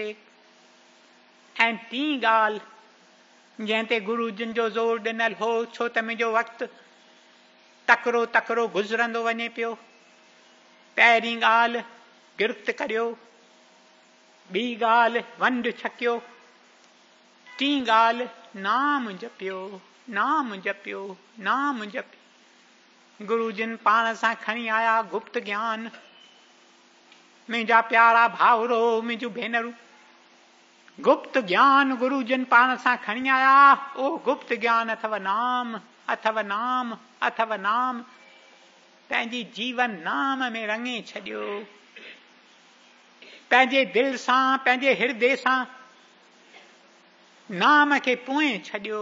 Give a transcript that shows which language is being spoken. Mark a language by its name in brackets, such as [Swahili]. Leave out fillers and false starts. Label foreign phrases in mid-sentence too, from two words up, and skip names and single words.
[Sindhi] ऐं टी ॻाल्हि जंहिं ते गुरु जिन जो ज़ोर ॾिनल हो, छो त मुंहिंजो वक़्तु तकिड़ो तकिड़ो गुज़रंदो वञे पियो। पहिरीं ॻाल्हि गिरफ़्त करियो, ॿी ॻाल्हि वंड छकियो, टी ॻाल्हि नाम जपियो, नाम जपियो, नाम जपियो। गुरु जिन पाण सां खणी आया गुप्त ज्ञान। मुंहिंजा प्यारा भाउरो मुंहिंजूं भेनरूं, गुप्त ज्ञान गुरु जिन पाण सां खणी आया, उहो गुप्त ज्ञान अथव नाम, अथव नाम, अथव नाम। पंहिंजी जीवन नाम में रंगे छॾियो, पंहिंजे दिल सां पंहिंजे हृदय सां नाम खे पुए छॾियो।